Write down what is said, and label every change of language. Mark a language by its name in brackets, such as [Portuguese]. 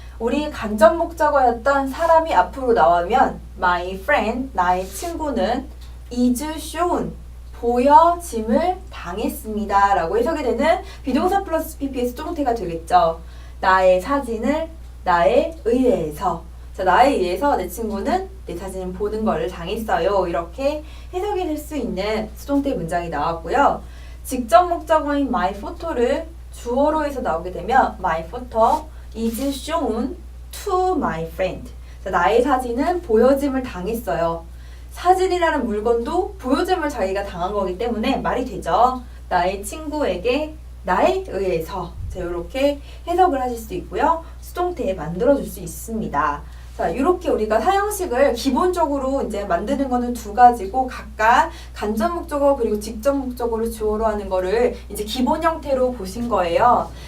[Korean] 우리 간접 목적어였던 사람이 앞으로 나오면 [English] my friend, [Korean] 나의 친구는 [English] is shown, [Korean] 보여짐을 당했습니다 라고 해석이 되는 비동사 플러스 pp의 수동태가 되겠죠. 나의 사진을 나에 의해서, 자, 나에 의해서 내 친구는 내 사진을 보는 걸 당했어요. 이렇게 해석이 될 수 있는 수동태 문장이 나왔고요. 직접 목적어인 [English] my photo를 [Korean] 주어로 해서 나오게 되면 [English] my photo is shown to my friend. [Korean] 자, 나의 사진은 보여짐을 당했어요. 사진이라는 물건도 보여짐을 자기가 당한 거기 때문에 말이 되죠. 나의 친구에게 나에 의해서. 자, 이렇게 해석을 하실 수 있고요. 수동태 만들어줄 수 있습니다. 자, 이렇게 우리가 사형식을 기본적으로 이제 만드는 거는 두 가지고 각각 간접 목적어 그리고 직접 목적어를 주어로 하는 거를 이제 기본 형태로 보신 거예요.